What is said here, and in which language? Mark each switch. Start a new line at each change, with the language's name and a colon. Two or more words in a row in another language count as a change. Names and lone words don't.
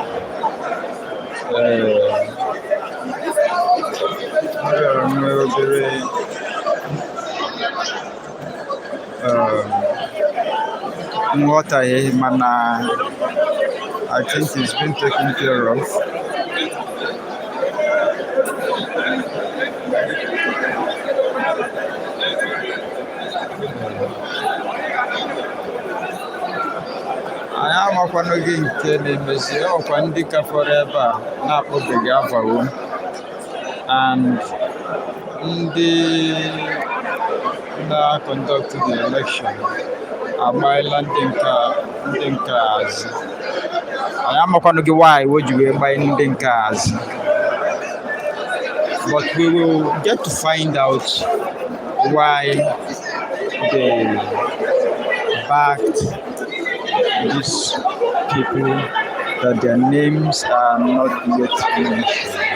Igbo: nghọtahie, mana
English: I think it's been taken care of.
Igbo: Anyị amakwanụ gị nke na-emezi ọkwa ndị ka fọrọ ebe a na-akpọbeghị afawo, and ndị na-
English: conduct the election
Igbo: agbaela ndị nke azụ. Anyị amakwanụ gị why o ji wee gbaa ndị nke azụ,
English: but we will get to find out why they backed these people that their names are not yet mentioned.